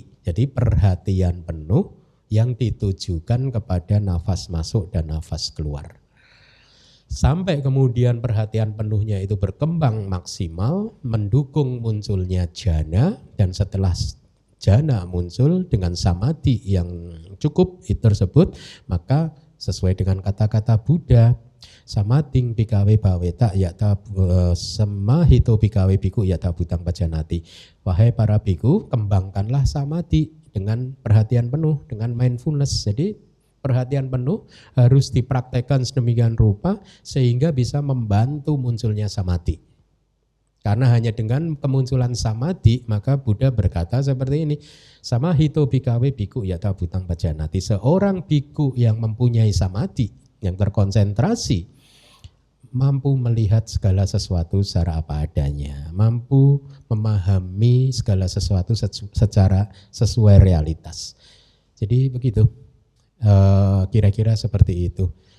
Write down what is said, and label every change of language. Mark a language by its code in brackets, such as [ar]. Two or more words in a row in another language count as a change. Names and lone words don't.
[id] Jadi perhatian penuh yang ditujukan kepada nafas masuk dan nafas keluar. Sampai kemudian perhatian penuhnya itu berkembang maksimal, mendukung munculnya jana, dan setelah jana muncul dengan samadhi yang cukup itu tersebut, maka sesuai dengan kata-kata Buddha, [pi] samading bikawe baweta yata semahito bikawe biku yata butang pajanati. [id] Wahai para biku, kembangkanlah samadhi dengan perhatian penuh, dengan mindfulness. Jadi perhatian penuh harus dipraktekkan sedemikian rupa sehingga bisa membantu munculnya samadhi. Karena hanya dengan kemunculan samadhi maka Buddha berkata seperti ini, [pi] samahito bikawe biku yata butang pajanati. [id] Seorang biku yang mempunyai samadhi, yang terkonsentrasi, mampu melihat segala sesuatu secara apa adanya, mampu memahami segala sesuatu secara sesuai realitas. Jadi begitu, kira-kira seperti itu.